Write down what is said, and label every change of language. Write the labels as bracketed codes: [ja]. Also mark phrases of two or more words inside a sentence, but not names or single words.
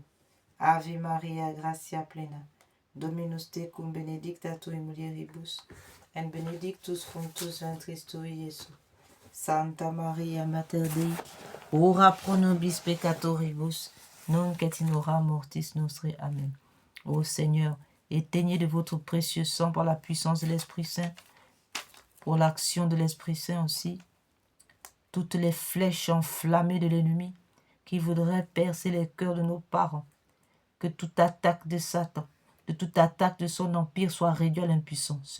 [la] Ave Maria, gratia plena, Dominus tecum benedicta tu in mulieribus, et benedictus fructus ventris tui, Iesus. Santa Maria, Mater Dei, ora pro nobis peccatoribus, nunc et in hora mortis nostre. Amen. [fr] Ô Seigneur, éteignez de votre précieux sang par la puissance de l'Esprit Saint, pour l'action de l'Esprit Saint aussi, toutes les flèches enflammées de l'ennemi qui voudraient percer les cœurs de nos parents, que toute attaque de Satan, de toute attaque de son empire soit réduite à l'impuissance.